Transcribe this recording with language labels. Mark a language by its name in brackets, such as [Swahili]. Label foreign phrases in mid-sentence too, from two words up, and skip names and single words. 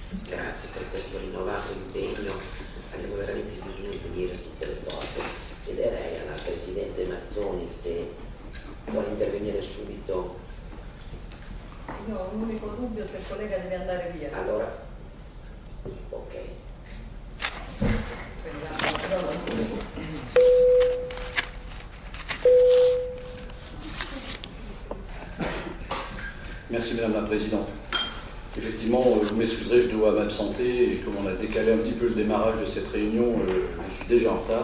[Italian] Grazie per questo rinnovato impegno, abbiamo veramente bisogno di unire tutte le forze. Chiederei alla Presidente Mazzoni se vuole intervenire subito. Io ho un unico dubbio se il collega deve andare via. Allora, ok. [French] Merci Madame la Présidente. Effectivement, vous m'excuserez, je dois m'absenter et comme on a décalé un petit peu le démarrage de cette réunion, je suis déjà en retard.